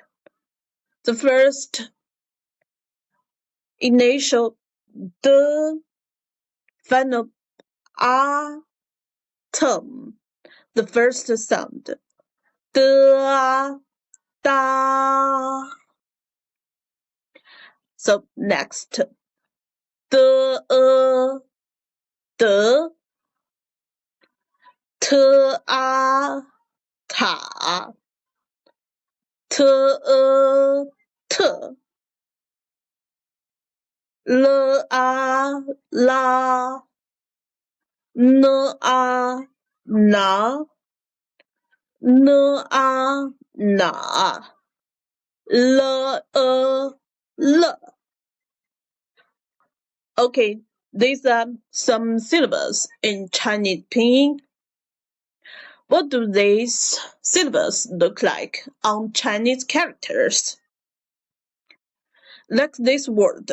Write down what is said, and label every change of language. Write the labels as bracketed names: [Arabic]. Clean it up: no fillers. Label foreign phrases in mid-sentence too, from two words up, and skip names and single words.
[English] The first initial the, final a term, the first sound da. So next de, ta, ta, te, te, le, la, ne, na, ne, na, le, le. Okay, these are some syllables in Chinese pinyin. What do these syllables look like on Chinese characters? Like this word.